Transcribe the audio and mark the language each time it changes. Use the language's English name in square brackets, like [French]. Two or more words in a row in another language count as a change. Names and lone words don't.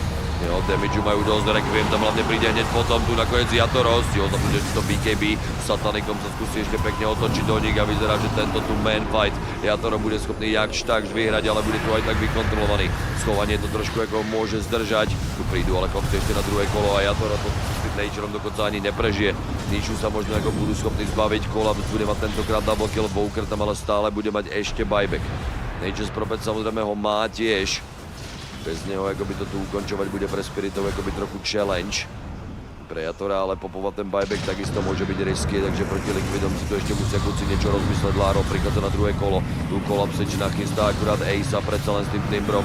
[Slovak] Jo, damage majú dosť, Requiem tam hlavne príde hneď potom, tu nakoniec Yatoro, stihol tam že to BKB, Satanikom sa skúsi ešte pekne otočiť do nich a vyzerá, že tento tu [English] man fight [Slovak] Yatoro bude schopný jakž takž vyhrať, ale bude tu aj tak vykontrolovaný. Schovanie to trošku ako môže zdržať, tu prídu ale kopci ešte na druhé kolo a Yatoro to s tým Naturom dokonca ani neprežije. Nishu sa možno ako budú schopní zbaviť, Collapse bude mať tentokrát [English] double kill, [Slovak] Walker tam ale stále bude mať ešte buyback. Nature's Prophet samozrejme ho má tiež. Bez neho akoby to tu ukončovať bude pre Spiritov akoby trochu challenge. Pre Yatora ale popovať ten buyback takisto môže byť risky, takže proti Liquidom si tu ešte musia kluci niečo rozmysleť. Laro prichádza na druhé kolo, tu Collapse nachystá akurát Ace'a predsa len s tým Timbrom.